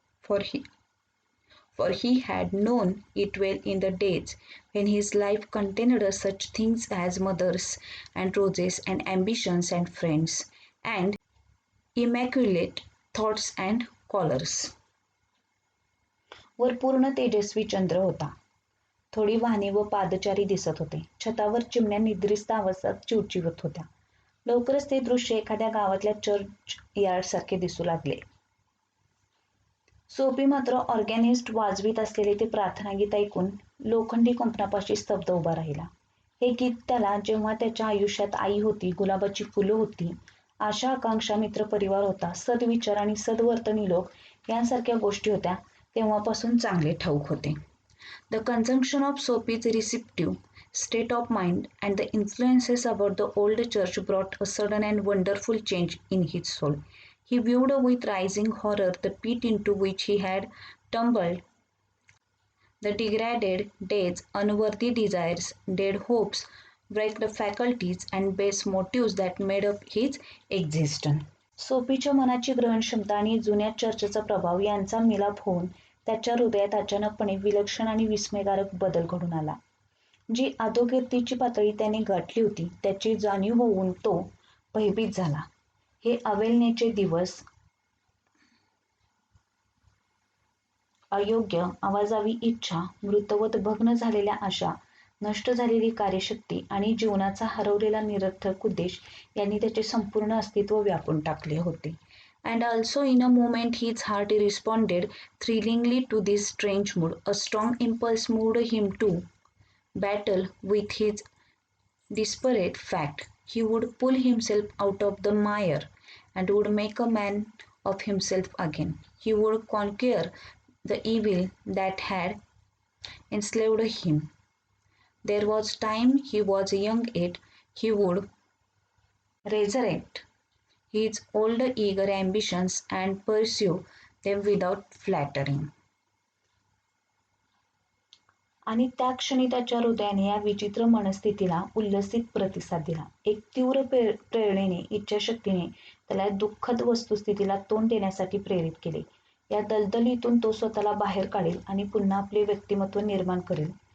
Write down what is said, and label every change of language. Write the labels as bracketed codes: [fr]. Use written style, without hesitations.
[en] For he had known it well in the days when his life contained such things as mothers and roses and ambitions and friends and immaculate thoughts and collars. [mr] वर पूर्ण तेजस्वी चंद्र होता. थोडी वाहने व पादचारी दिसत होते. छतावर चिमण्या निद्रिस्त अवस्थेत चिवचिवत होत्या. लवकरच ते दृश्य एखाद्या गावातल्या चर्च यार्ड सारखे दिसू लागले. सोफी मात्र ऑर्गॅनिस्ट वाजवीत असलेले ते प्रार्थना गीत ऐकून लोखंडी कुंपणापाशी स्तब्ध उभा राहिला. हे गीत त्याला जेव्हा त्याच्या आयुष्यात आई होती, गुलाबाची फुलं होती, आशा आकांक्षा मित्रपरिवार होता, सद्विचार आणि सद्वर्तनी लोक यांसारख्या गोष्टी होत्या तेव्हापासून चांगले ठाऊक होते. [en] The conjunction of Sophie's receptive state of mind and the influences about the old church brought a sudden and wonderful change in his soul. He viewed with rising horror the pit into which he had tumbled, the degraded days, unworthy desires, dead hopes, wrecked faculties and base motives that made up his existence. [mr] सोफीच्या मनाची ग्रहणक्षमता आणि जुन्या चर्चचा प्रभाव यांचा मिलाप होऊन त्याच्या हृदयात अचानकपणे विलक्षण आणि विस्मयकारक बदल घडून आला. जी अधोगतीची पातळी त्याने गाठली होती त्याची जाणीव होऊन तो भयभीत झाला. हे अवेलनेचे दिवस, अयोग्य आवाजावी इच्छा, मृतवत भग्न झालेल्या आशा, नष्ट झालेली कार्यशक्ती आणि जीवनाचा हरवलेला निरर्थक उद्देश यांनी त्याचे संपूर्ण अस्तित्व व्यापून टाकले होते. [en] And also in a moment his heart responded thrillingly to this strange mood. A strong impulse moved him to battle with his desperate fact. He would pull himself out of the mire and would make a man of himself again. He would conquer the evil that had enslaved him. There was time he was young yet he would resurrect his old eager ambitions and pursue them without flattering. [mr] आणि त्या क्षणी त्याच्या हृदयाने या विचित्र मनस्थितीला उल्लसित प्रतिसाद दिला. एक तीव्र प्रेरणेने, इच्छाशक्तीने त्याला दुःखद वस्तुस्थितीला तोंड देण्यासाठी प्रेरित केले. या दलदलीतून तो स्वतःला बाहेर काढेल आणि पुन्हा आपले व्यक्तिमत्व निर्माण करेल.